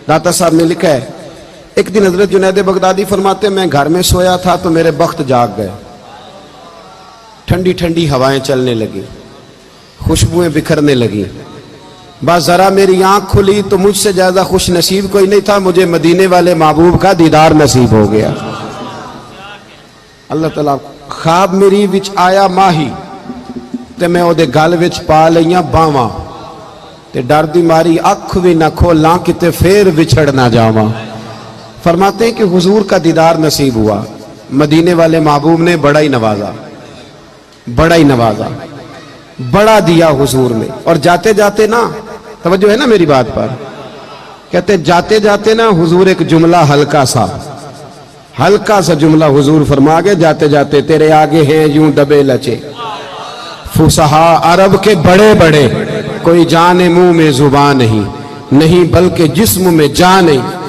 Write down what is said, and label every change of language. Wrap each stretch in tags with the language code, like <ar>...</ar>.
<ur>داتا صاحب نے لکھا ہے ایک دن حضرت جنید بغدادی فرماتے میں گھر میں سویا تھا تو میرے بخت جاگ گئے. ٹھنڈی ٹھنڈی ہوائیں چلنے لگی، خوشبوئیں بکھرنے لگی. بس ذرا میری آنکھ کھلی تو مجھ سے زیادہ خوش نصیب کوئی نہیں تھا. مجھے مدینے والے محبوب کا دیدار نصیب ہو گیا.</ur> <pa>اللہ تعالیٰ خواب میری وچ آیا ماہی تے میں اودے گل وچ پا لئیاں باواں تے ڈر دی ماری اکھ وی نہ کھولاں کتے پھر وچھڑ نہ جاواں.</pa> <ur>فرماتے ہیں کہ حضور کا دیدار نصیب ہوا. مدینے والے محبوب نے بڑا ہی نوازا، بڑا دیا حضور نے. اور جاتے جاتے نا، توجہ ہے نا میری بات پر، کہتے جاتے جاتے نا حضور ایک جملہ ہلکا سا جملہ حضور فرما گئے جاتے جاتے تیرے آگے ہیں یوں دبے لچے فصحا عرب کے بڑے بڑے، کوئی جانے منہ میں زبان نہیں بلکہ جسم میں جان نہیں.</ur>